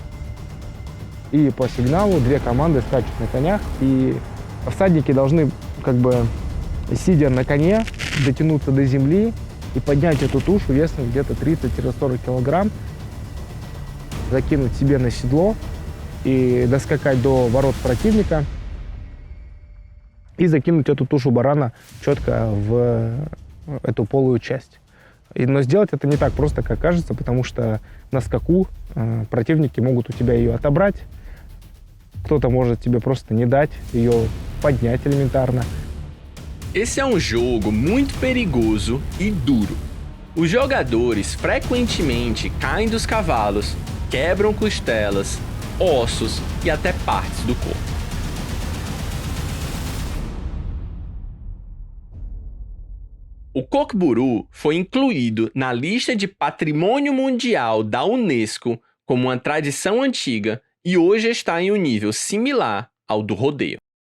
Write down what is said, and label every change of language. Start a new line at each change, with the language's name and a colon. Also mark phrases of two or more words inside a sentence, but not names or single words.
Russian: И по сигналу 2 команды скачут на конях, и всадники должны, как бы, сидя на коне, дотянуться до земли и поднять эту тушу весом где-то 30-40 килограмм, закинуть себе на седло и доскакать до ворот противника и закинуть эту тушу барана четко в эту полую часть. Но сделать это не так просто, как кажется, потому что на скаку противники могут у тебя ее отобрать, кто-то может тебе просто не дать ее поднять элементарно.
Portuguese: Esse é um jogo muito perigoso e duro. Os jogadores frequentemente caem dos cavalos, quebram costelas, ossos e até partes do corpo. O Kok-Buru foi incluído na lista de Patrimônio Mundial da Unesco como uma tradição antiga e hoje está em um nível similar ao do rodeio.